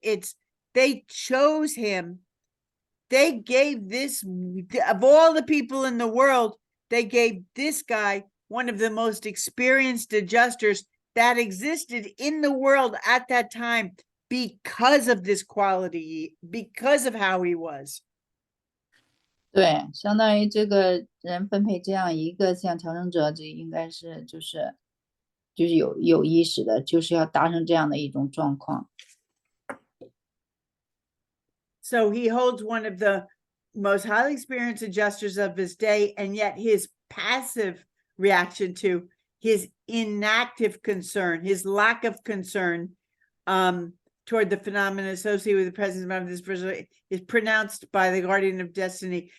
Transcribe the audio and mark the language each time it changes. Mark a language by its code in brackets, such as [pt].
[en] It's they chose him. They gave this, of all the people in the world, they gave this guy one of the most experienced adjusters that existed in the world at that time, because of this quality, because of how he was. [zh] 对，相当于这个人分配这样一个像调整者，这应该是就是有意识的，就是要达成这样的一种状况。 [en] So he holds one of the most highly experienced adjusters of his day, and yet his passive reaction to his inactive concern, his lack of concern toward the phenomena associated with the presence of this person is pronounced by the guardian of destiny.